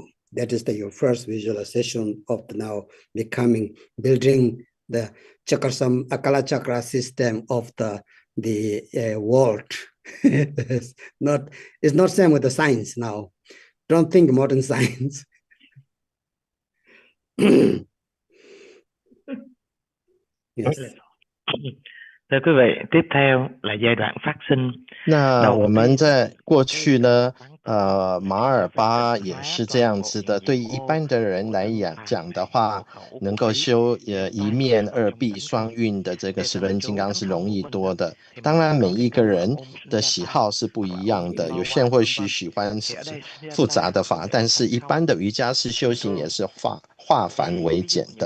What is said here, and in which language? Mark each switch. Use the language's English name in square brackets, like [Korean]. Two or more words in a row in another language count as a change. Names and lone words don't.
[English] That is your first visualization of the now building the Chakra Akala Chakra system of the world. It's not same with the science now. Don't think modern science. Yes. [Vietnamese] Thưa quý vị, tiếp theo là giai đoạn phát sinh. [Chinese] 那我们在过去呢，马尔巴也是这样子的。对一般的人来讲的话，能够修一面二臂双运的这个时轮金刚是容易多的。当然，每一个人的喜好是不一样的，有些人或许喜欢复杂的法，但是一般的瑜伽师修行也是化繁为简的。